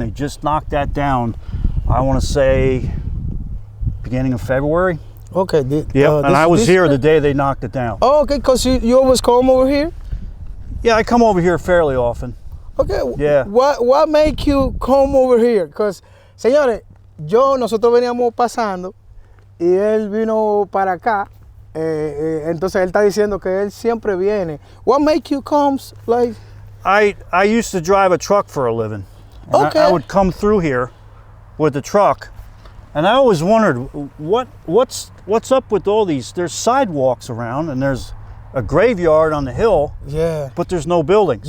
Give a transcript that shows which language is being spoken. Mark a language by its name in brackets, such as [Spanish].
[English] They just knocked that down, I want to say, beginning of February. Okay. And I was here the day they knocked it down. Oh, okay, because you always come over here? Yeah, I come over here fairly often. Okay. Yeah. What make you come over here? [Spanish] Because, señores, nosotros veníamos pasando y él vino para acá, entonces él está diciendo que él siempre viene. [English] What make you come? Like, I used to drive a truck for a living. Okay. I would come through here with the truck, and I always wondered what's up with all these. There's sidewalks around, and there's a graveyard on the hill. Yeah. But there's no buildings.